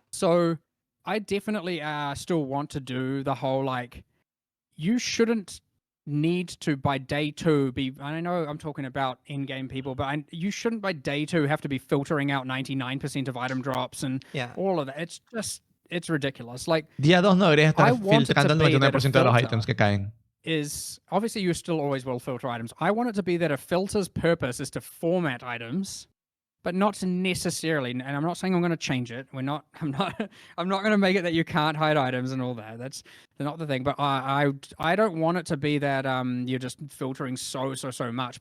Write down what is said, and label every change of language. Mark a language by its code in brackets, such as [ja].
[en] So I definitely still want to do the whole, like, you shouldn't need to by day 2 be. I know I'm talking about in-game people, but you shouldn't by day 2 have to be filtering out 99% of item drops and all of that. It's just. It's ridiculous. Like, [es] día 2 no deberías estar filtrando el 99% de los items que caen. [en] Is obviously you still always will filter items. I want it to be that a filter's purpose is to format items, but not necessarily. And I'm not saying I'm going to change it. I'm not going to make it that you can't hide items and all that. That's not the thing. But I don't want it to be that you're just filtering so much.